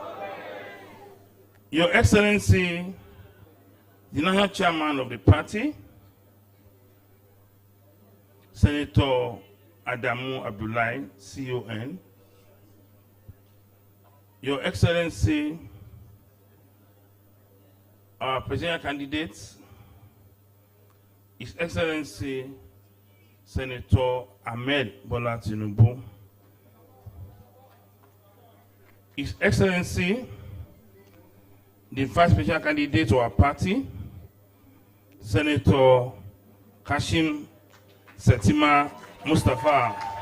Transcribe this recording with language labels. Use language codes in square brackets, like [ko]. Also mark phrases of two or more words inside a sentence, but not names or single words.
[en] Your Excellency, the National Chairman of the party, Senator Adamu Abdullahi, CON. Your Excellency, our presidential candidates, His Excellency Senator Ahmed Bola Tinubu, His Excellency the Vice Presidential candidate to our party, Senator Kashim Setima Mustafa,